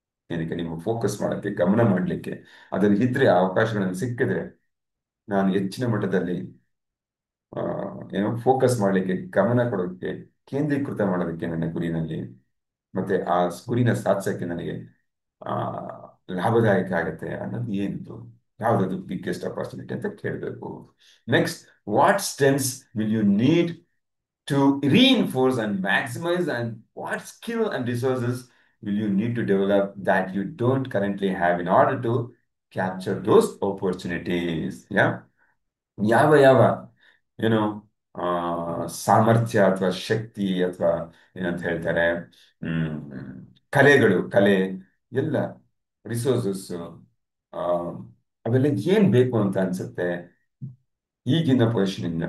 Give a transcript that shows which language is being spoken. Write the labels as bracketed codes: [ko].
[kn] ಏನಕ್ಕೆ ನೀವು ಫೋಕಸ್ ಮಾಡಕ್ಕೆ, ಗಮನ ಮಾಡಲಿಕ್ಕೆ, ಅದ್ರಲ್ಲಿ ಇದ್ರೆ ಆ ಅವಕಾಶಗಳನ್ನು ಸಿಕ್ಕಿದ್ರೆ ನಾನು ಹೆಚ್ಚಿನ ಮಟ್ಟದಲ್ಲಿ ಆ, ಫೋಕಸ್ ಮಾಡಲಿಕ್ಕೆ, ಗಮನ ಕೊಡೋಕ್ಕೆ, ಕೇಂದ್ರೀಕೃತ ಮಾಡೋದಕ್ಕೆ ನನ್ನ ಗುರಿನಲ್ಲಿ, ಮತ್ತೆ ಆ ಗುರಿನ ಸಾಧಿಸಕ್ಕೆ ನನಗೆ ಆ ಲಾಭದಾಯಕ ಆಗತ್ತೆ ಅನ್ನೋದು ಏನಿದು, ಯಾವ್ದದು ಬಿಗ್ಗೆಸ್ಟ್ ಅಪರ್ಚುನಿಟಿ ಅಂತ ಕೇಳಬೇಕು. [en] Next, what strengths will you need to reinforce and maximize, and what skill and resources will you need to develop that you don't currently have in order to capture those opportunities. [kn] Yeah, ಯಾವ ಯಾವ ಏನು ಆ ಸಾಮರ್ಥ್ಯ ಅಥವಾ ಶಕ್ತಿ ಅಥವಾ ಏನಂತ ಹೇಳ್ತಾರೆ, ಹ್ಮ್ ಕಲೆ ಎಲ್ಲ ರಿಸೋರ್ಸಸ್, ಅವೆಲ್ಲ ಏನ್ ಬೇಕು ಅಂತ ಅನ್ಸುತ್ತೆ ಈಗಿನ ಪೊಸಿಷನ್.